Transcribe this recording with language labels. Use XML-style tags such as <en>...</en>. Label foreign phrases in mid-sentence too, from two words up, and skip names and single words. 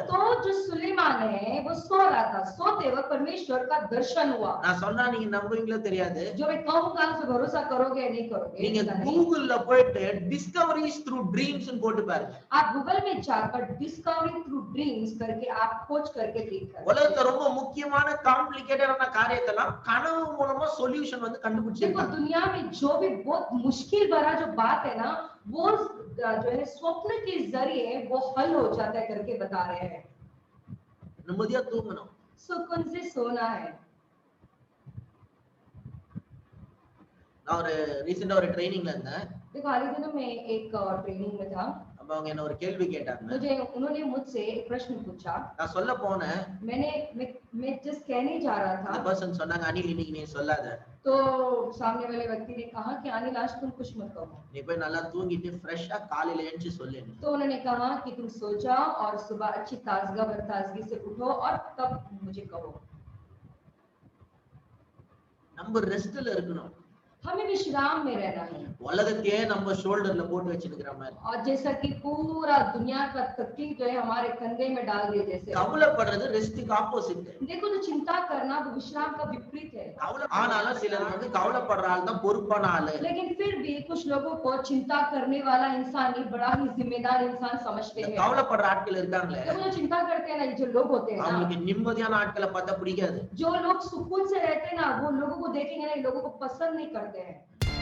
<hi>तो जो सुलेमान है वो सो रहा था, सोते वक्त परमेश्वर का दर्शन हुआ।</hi> <ta>நான் சொன்னா நீங்க நம்புவீங்களோ தெரியாது.</ta> <hi>जो मैं कहूंगा उस पर भरोसा करोगे या नहीं करोगे?</hi> <ta>நீங்க</ta> <hi>पता नहीं।</hi> <ta>கூகுள்ல போயிட்டு</ta> <en>discoveries through dreams</en> <ta>னு போட்டு பாருங்க.</ta> <hi>आप गूगल में जाकर</hi> <en>discovery through dreams</en> <hi>करके आप खोज करके देखकर</hi> <ta>உலகத்துல ரொம்ப முக்கியமான காம்ப்ளிகேட்டடான காரியத்தெல்லாம் கனவு மூலமா சொல்யூஷன் வந்து</ta> <hi>देखो</hi> <ta>கண்டுபிடிச்சிருக்காங்க.</ta> <hi>दुनिया में जो भी बहुत मुश्किल भरा जो बात है ना, वो जो है स्वप्न के जरिए वो हल हो जाता है करके बता रहे हैं।</hi> <ta>நிம்மதியா தூங்கணும்.</ta> <hi>सुकून से सोना है।</hi> <ta>நான் ஒரு ரீசெண்டா ஒரு ட்ரைனிங்ல இருந்தேன்.</ta> <hi>देखो हाल ही दिनों में एक ट्रेनिंग में था।</hi> <ta>அப்ப அவங்க என்ன ஒரு கேள்வி கேட்டாங்க.</ta> <hi>उन्होंने मुझसे एक प्रश्न पूछा।</hi> <ta>நான் சொல்ல போனேன்.</ta> <hi>मैं जस्ट कहने जा रहा</hi> <ta>அந்த</ta> <hi>था।</hi> <ta>पर्सन சொன்னாங்க, அனில் இன்னைக்கு நீ சொல்லாத.</ta> <hi>तो सामने वाले व्यक्ति ने कहा कि अनिल आज तुम कुछ मत कहो।</hi> <ta>நீ போய் நல்லா தூங்கிட்டு ஃப்ரெஷ்ஷா காலையில எழுந்து சொல்லு.</ta> <hi>तो उन्होंने कहा कि तुम सो जाओ और सुबह अच्छी ताजगी से उठो और तब मुझे कहो।</hi> <ta>நம்ம ரெஸ்ட்ல இருக்கணும்.</ta> <hi>हमें विश्राम में रहना है।</hi> <ta>உலகத்தையே நம்ம ஷோல்டர்ல போட்டு வச்சிருக்கிற மாதிரி.</ta> <hi>और जैसा कि पूरा दुनिया का तकलीफ जो है हमारे कंधे में डाल दिए जैसे।</hi> <ta>கவலைப்படுறது ரெஸ்ட்க்கு ஆப்போசிட்.</ta> <hi>देखो तो चिंता करना वो विश्राम का विपरीत है।</hi> <ta>ஆனாலும் சிலர் வந்து கவலைப்படுற ஆள் தான் பொறுப்பான ஆளு.</ta> <hi>लेकिन फिर भी कुछ लोगों को चिंता करने वाला इंसान ही बड़ा ही जिम्मेदार इंसान समझते हैं।</hi> <ta>கவலைப்படுற ஆட்கள் இருக்காங்களே,</ta> <hi>देखो जो चिंता करते हैं ना, जो लोग होते हैं ना,</hi> <ta>அவங்களுக்கு நிம்மதியான ஆட்களை பார்த்தா பிடிக்காது.</ta> <hi>जो लोग सुकून से रहते हैं ना, वो लोगों को देखेंगे ना, इन लोगों को पसंद नहीं करते हैं।</hi>